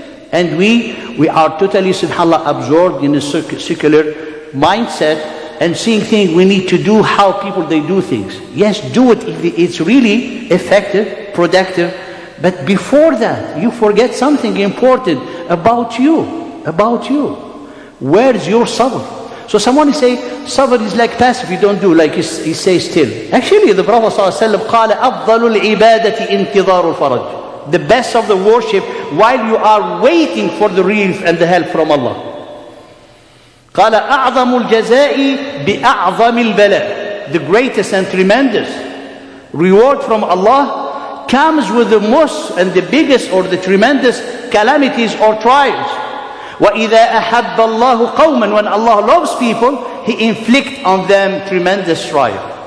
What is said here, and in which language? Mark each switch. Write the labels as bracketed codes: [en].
[en] And we are totally, subhanAllah, absorbed in a secular mindset and seeing things we need to do, how people they do things. Yes, do it if it's really effective, productive. But before that, you forget something important about you. About you. Where's your sabr? So someone is saying, sabr is like passive, you don't do, like he says still. Actually, the Prophet ﷺ [ar] قال أفضل العبادة انتظار الفرج. [en] The best of the worship while you are waiting for the relief and the help from Allah. [ar] قال أعظم الجزاء بأعظم البلاء. [en] The greatest and tremendous reward from Allah comes with the most and the biggest or the tremendous calamities or trials. [ar] وَإِذَا أَحَبَّ اللَّهُ قَوْمًا. [en] When Allah loves people, He inflicts on them tremendous trial.